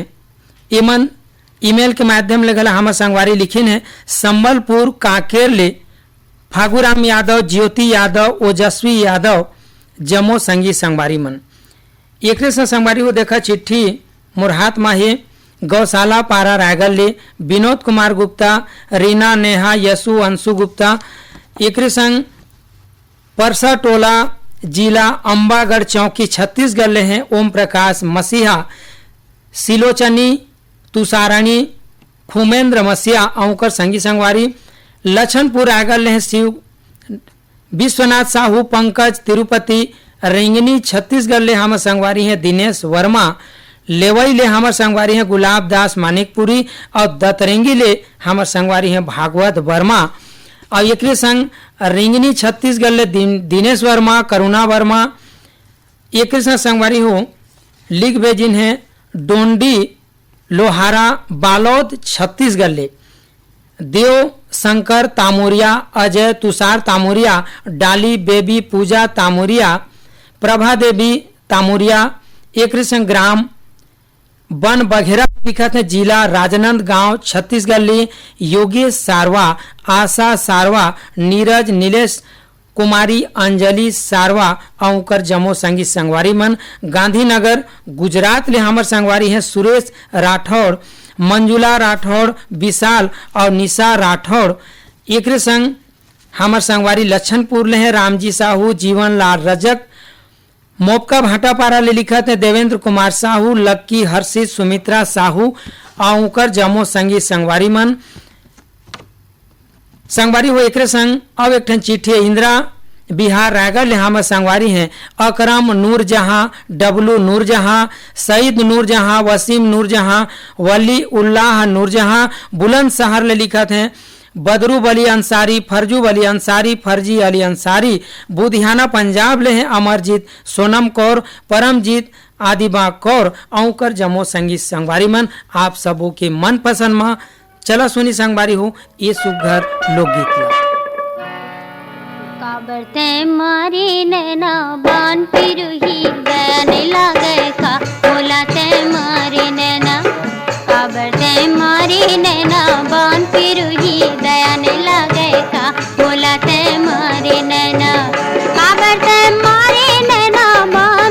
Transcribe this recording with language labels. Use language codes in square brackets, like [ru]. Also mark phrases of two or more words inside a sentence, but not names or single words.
[hne] इमन ईमेल के माध्यम ले गला हमार संगवारी लिखिन है संबलपुर काकेर ले फागुराम यादव, ज्योति यादव, ओजस्वी यादव जमो संगी संगवारी मन। एक से संगवारी हो देखा चिट्ठी मुरहात माहे गौशाला पारा रायगढ़ ले विनोद कुमार गुप्ता, रीना, नेहा, यशु, अंशु गुप्ता। एक संग परसा टोला जिला अंबागढ़ चौकी छत्तीसगढ़ ले हैं ओम प्रकाश मसीहा, सिलोचनी, तुषाराणी, खुमेंद्र मसीहा औकर संगी संगवारी। लछनपुर रायगढ़ ले हैं शिव विश्वनाथ साहू, पंकज तिरुपति, रेंगनी छत्तीसगढ़ ले हमर संगवारी हैं दिनेश वर्मा, लेवई ले हमर संगवारी हैं गुलाब दास मानिकपुरी और दतरेंगी ले हमर संगवारी हैं भागवत वर्मा। और एक संग रिंगनी छत्तीसगढ़ ले दिनेश वर्मा, करुणा वर्मा। एक संगवारी हो लिख भेजिन है डोंडी लोहारा बालोद छत्तीसगढ़ ले देव शंकर तामोरिया, अजय तुषार तामोरिया, डाली बेबी पूजा तामोरिया, प्रभा देवी तामोरिया। एक ग्राम बन बघेरा लिखा थे जिला राजनांदगांव छत्तीसगढ़ ले योगेश सारवा, आशा सारवा, नीरज, नीलेश कुमारी, अंजलि सारवा औकर जमो संगी संगवारी मन। गांधीनगर गुजरात ले हमर संगवारी हैं सुरेश राठौड़, मंजुला राठौड़, विशाल और निशा राठौड़। एक संग हमर संगवारी लक्षणपुर ले हैं रामजी साहू, जीवन लाल रजक, मोपका भाटापारा ले लिखा थे देवेंद्र कुमार साहू, लक्की, हर्षित, सुमित्रा साहू औकर जमो संगी संगवारी मन। संगवारी हो एक संग अब एक चिट्ठी इंदिरा बिहार रायगढ़ ले हमर संगवारी हैं अकरम नूर जहां, डब्लू नूर जहां, सईद नूर जहां, वसीम नूर जहां, वली उल्लाह नूर जहां। बुलंदशहर ले लिखा थे बदरू अली अंसारी, फरजू अली अंसारी, फर्जी अली अंसारी। बुधियाना पंजाब ले हैं अमरजीत, सोनम कौर, परमजीत, आदिबा कौर औकर जमो संगी संगवारी मन। आप सबों के मन पसंद में चला सुनी संगवारी हो ये सुघर लोकगीत ला। काबर ते मारे नैना बान पिरुही गैन लागे का बोला ते मारे नैना, काबर ते मारे नैना बान पिरुही दयान लागे का बोला ते मारे नैना, काबर ते मारे नैना बान